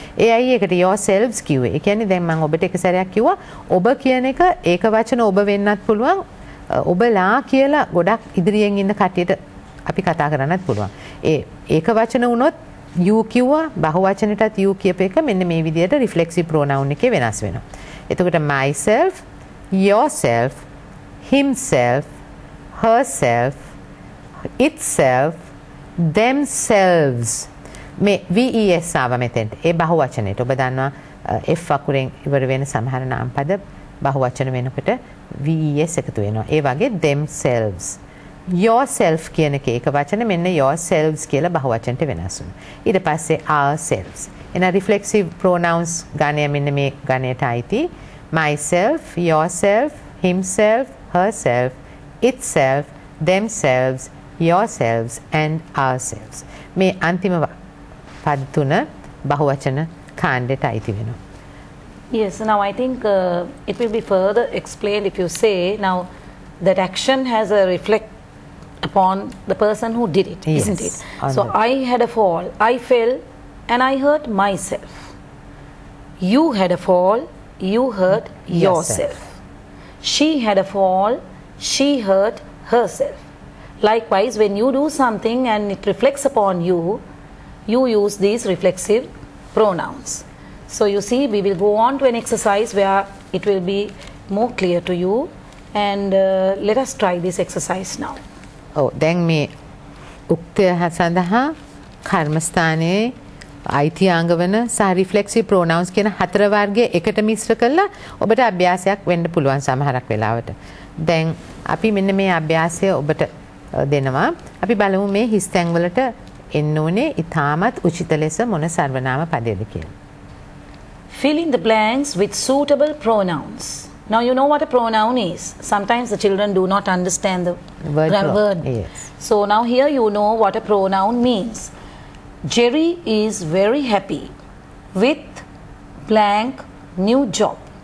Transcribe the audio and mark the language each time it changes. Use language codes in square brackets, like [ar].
[si] ඒ අය ඒකට yourselves කිව්වේ. ඒ කියන්නේ දැන් මම ඔබට එක සැරයක් කිව්වා ඔබ කියන එක ඒක වචන ඔබ වෙන්නත් පුළුවන්. ඔබලා කියලා ගොඩක් ඉදිරියෙන් ඉන්න කට්ටියට අපි කතා කරන්නත් පුළුවන්. ඒක වචන වුණොත් you කිව්වා බහුවචනෙටත් you කියප එක මෙන්න මේ විදිහට reflexive pronoun එකේ වෙනස් වෙනවා. එතකොට myself, yourself, himself, herself, itself, themselves. මේ VES ආව මෙතෙන්ට. ඒ බහුවචනයට ඔබ දන්නවා F අකුරෙන් ඉවර වෙන සමහර නාම පද බහුවචන වෙනකොට VES එකතු වෙනවා. ඒ වගේ themselves. yourself කියන එක වචන මෙන්න yourselves කියලා බහුවචනට වෙනස් වෙනවා. ඊට පස්සේ ourselves. එන reflexive pronouns ගණය මෙන්න මේ ගණයට අයිති myself, yourself, himself, herself, itself, themselves, yourselves and ourselves. මේ අන්තිම පද තුන බහුවචන කාණ්ඩයට අයිති වෙනවා. [en] Yes, now I think it will be further explained if you say now that action has a reflect upon the person who did it, yes, isn't it? So I had a fall, I fell, and I hurt myself. You had a fall, you hurt yourself. She had a fall, she hurt herself. Likewise, when you do something and it reflects upon you, you use these reflexive pronouns. So you see, we will go on to an exercise where it will be more clear to you, and let us try this exercise now. [si] දැන් මේ උක්තය සඳහා කර්මස්ථානයේ අයිතියාංග වන සහ රිෆ්ලෙක්සිව් pronounce කියන හතර වර්ගයේ එකට මිශ්‍ර කළා ඔබට අභ්‍යාසයක් වෙන්න පුළුවන් සමහරක් වෙලාවට. දැන් අපි මෙන්න මේ අභ්‍යාසය ඔබට දෙනවා. අපි බලමු මේ හිස් තැන් වලට එන්න ඕනේ ඉතාමත් උචිත ලෙස මොන සර්වනාම පදයේද කියලා. [en] Fill in the blanks with suitable pronouns. Now you know what a pronoun is. Sometimes the children do not understand the word. Yes. So now here you know what a pronoun means. Jerry is very happy with blank new job.